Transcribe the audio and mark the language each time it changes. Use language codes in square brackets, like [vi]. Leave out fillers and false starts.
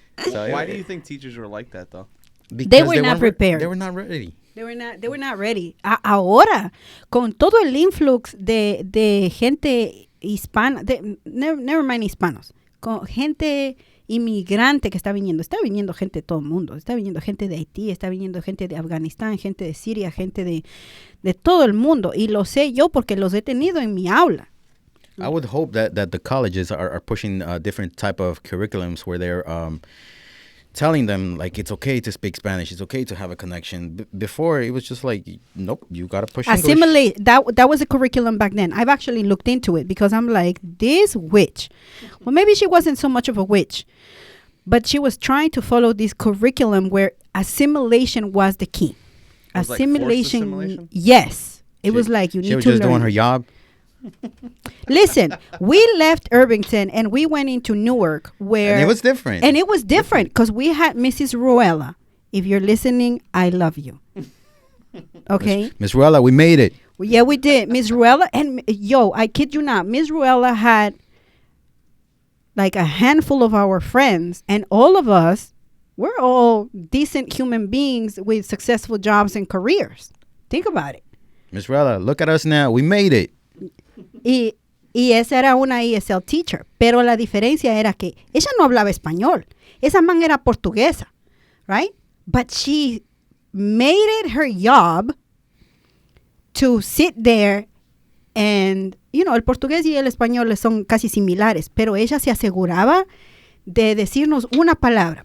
[en] So why do you think teachers were like that, though? Because they were not prepared. They were not ready. They were not ready. [es] Ahora, con todo el influx de gente hispana, [en] never mind [es] hispanos, con gente inmigrante que está viniendo gente de todo el mundo, está viniendo gente de Haití, está viniendo gente de Afganistán, gente de Siria, gente de todo el mundo, y lo sé yo porque los he tenido en mi aula. [en] I would hope that the colleges are pushing different type of curriculums where they're telling them like it's okay to speak Spanish, it's okay to have a connection. Before it was just like, nope, you gotta push Assimilate. That was a curriculum back then. I've actually looked into it because I'm like, this witch. Well, maybe she wasn't so much of a witch, but she was trying to follow this curriculum where assimilation was the key. Assimilation. Yes, it was like you need to learn. She was just doing her job. Listen, we left Irvington and we went into Newark where... And it was different. And it was different because we had Mrs. Ruella. If you're listening, I love you. Okay? Miss Ruella, we made it. Yeah, we did. Miss Ruella, and I kid you not, Miss Ruella had like a handful of our friends, and all of us, we're all decent human beings with successful jobs and careers. Think about it. Miss Ruella, look at us now. We made it. [es] Y esa era una ESL teacher, pero la diferencia era que ella no hablaba español. Esa man era portuguesa, [en] right? But she made it her job to sit there and, [es] el portugués y el español son casi similares, pero ella se aseguraba de decirnos una palabra.